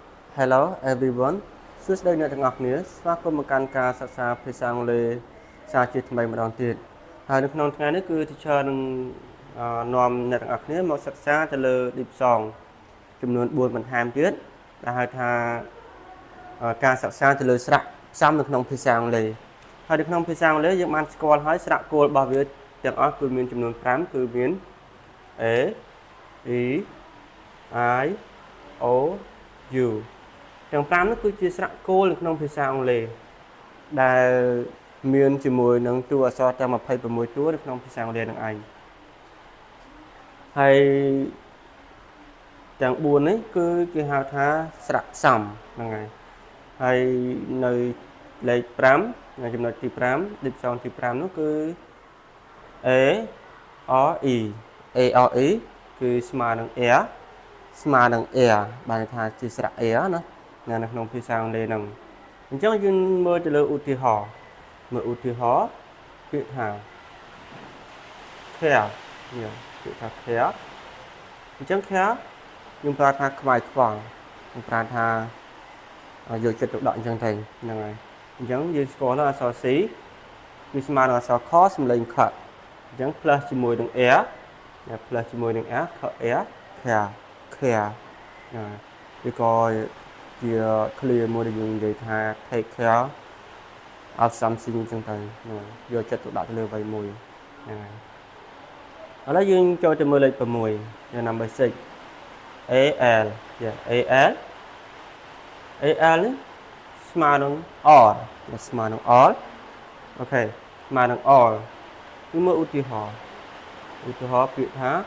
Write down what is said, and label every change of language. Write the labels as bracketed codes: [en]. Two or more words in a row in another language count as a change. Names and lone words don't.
[en] Hello everyone [km] សួស្តីអ្នកទាំងអស់គ្នាស្វាគមន៍មកកាន់ការសិក្សាភាសាអង់គ្លេសសាជាថ្មីម្ដងទៀតហើយនៅក្នុងថ្ងៃនេះគឺ teacher នឹងនាំអ្នកទាំងអស់គ្នាមកសិក្សាទៅលើ [en] deep song [km] ចំនួន4បន្ថែមទៀតដែលហៅ ថាការសិក្សាទៅលើស្រៈផ្សំនៅក្នុងភាសាអង់គ្លេសហើយនៅក្នុងភាសាអង់គ្លេសយើងបានស្គាល់ហើយស្រៈគោលរបស់វាទាំងអស់គឺមានចំនួន5គឺមាន A E I O U ទាំង5នោះគឺជាស្រៈគោលនៅក្នុងភាសាអង់គ្លេសដែលមានជាមួយនឹងតួអក្សរទាំង26តួនៅក្នុងភាសាអង់គ្លេសនឹងឯងហើយ ទាំង4នេះគឺគេហៅថាស្រៈផ្សំហ្នឹងហើយនៅលេខ5នៅចំណុចទី5 [en] deep song [km] ទី5នោះគឺ A R E A R E គឺស្មើនឹង air ស្មើនឹង air បានថាជាស្រៈ air ណានៅក្នុងភាសាអង់គ្លេសហ្នឹងអញ្ចឹងយើងមើលទៅលើឧទាហរណ៍ពាក្យថា care ពាក្យថា care អញ្ចឹង care យើងប្រើថាខ្វាយខ្វល់យើងប្រើថាយកចិត្តទុកដាក់អញ្ចឹងទៅហ្នឹងហើយអញ្ចឹង យើងស្គាល់អក្សរ C គឺស្មើនឹងអក្សរ K សំឡេង K អញ្ចឹង plus ជាមួយនឹង air plus ជាមួយនឹង [en] air air care [km] ឬក៏ជា clear មួយដែលយើងនិ យាយថា [en] take care of something [km] អញ្ចឹងទៅយកចិត្តទុកដាក់ទៅលើអ្វីមួយហ្នឹងហើយឥឡូវយើងចូលទៅមើលលេខ6 number 6 AL AL នេះស្មើនឹង all ស្មើនឹង all អូខេស្មើនឹង all គឺមើលឧទាហរណ៍ពាក្យថា